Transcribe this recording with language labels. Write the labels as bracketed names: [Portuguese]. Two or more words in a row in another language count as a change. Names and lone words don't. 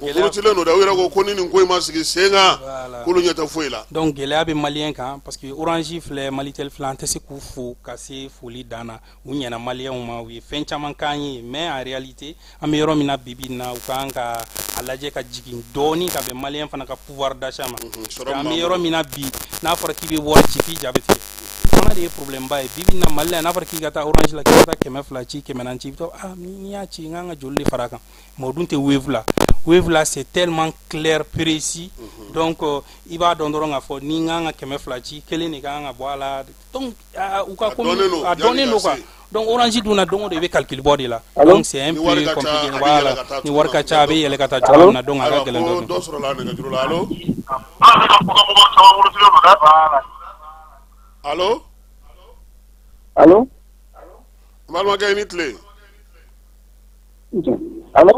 [Bambara] murutilen don dɛ u yɛrɛ ko ni nin ko in ma sigi sen kan k'olu ɲɛ tɛ foyi la donc gɛlɛya bɛ maliyɛn kan [French] parce que [Bambara] orange filɛ Malitel filɛ an tɛ se k'u fo ka se foli dan na u ɲɛna maliyɛnw ma u ye fɛn caman k'an ye [French] mais en réalité [Bambara] an bɛ yɔrɔ min na bibi in na u kan ka a lajɛ ka jigin dɔɔni ka bɛn maliyɛn fana ka [French] pouvoir d'achat [Bambara] ma an bɛ yɔrɔ min na bi n'a fɔra k'i bɛ wari ci k'i jaabi tigɛ fana de ye problème ba ye bibi in na Mali la n'a fɔra k'i ka taa orange la k'i ka taa 200 ci 400 ci i bɛ taa n'i y'a ci n kan ka joli de fara a kan mais o dun tɛ Wave la [French] c'est tellement clair précis [Bambara] donc i b'a dɔn dɔrɔn k'a fɔ ni n kan ka 200 ci kelen de kan ka bɔ a la donc u ka komi a dɔnnen don quoi donc orange dun na don o don i bɛ calcul bɔ de la donc [French] c'est un peu compliqué voilà [Bambara] ni wari ka ca a bɛ yɛlɛ ka taa cogoya min na donc a ka gɛlɛn dɔɔnin. dɔ sɔrɔla nɛgɛjuru la allo allo allo n balimakɛ i ni tile allo